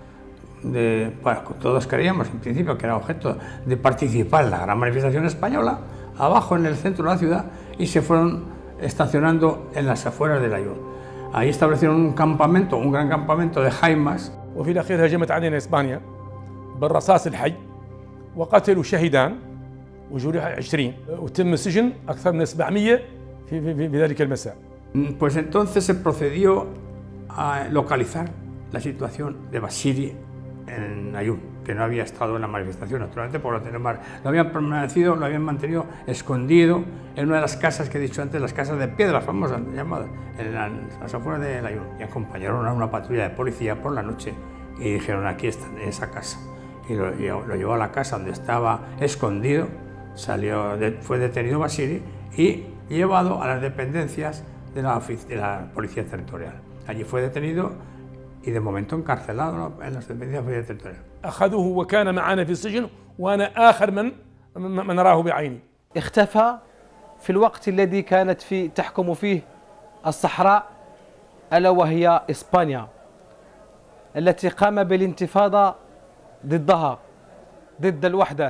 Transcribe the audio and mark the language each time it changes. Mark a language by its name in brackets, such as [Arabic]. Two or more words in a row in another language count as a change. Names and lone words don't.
[Spanish] todos creíamos en principio que era objeto de participar en la gran manifestación española, abajo en el centro de la ciudad, y se fueron estacionando en las afueras del Ayun. Ahí establecieron un campamento, un gran campamento de jaimas. [Arabic] وفي الأخير هجمت علينا إسبانيا بالرصاص الحي وقتلوا شهيدان وجرح 20 وتم سجن أكثر من 700 في ذلك المساء. [Spanish] Pues entonces se procedió a localizar la situación de Basiri en Ayun, que no había estado en la manifestación, naturalmente por lo habían mantenido escondido en una de las casas que he dicho antes, las casas de piedra famosas llamadas, en las afueras de Ayun, y acompañaron a una patrulla de policía por la noche y dijeron: aquí está, en esa casa, y lo llevó a la casa donde estaba escondido, fue detenido Basiri y llevado a las dependencias de la policía territorial. Allí fue detenido y de momento encarcelado en las dependencias de la policía territorial. [Arabic] أخذوه وكان معنا في السجن وأنا آخر من راه بعيني. اختفى في الوقت الذي كانت تحكم فيه الصحراء، ألا وهي إسبانيا التي قام بالانتفاضة ضدها، ضد الوحدة.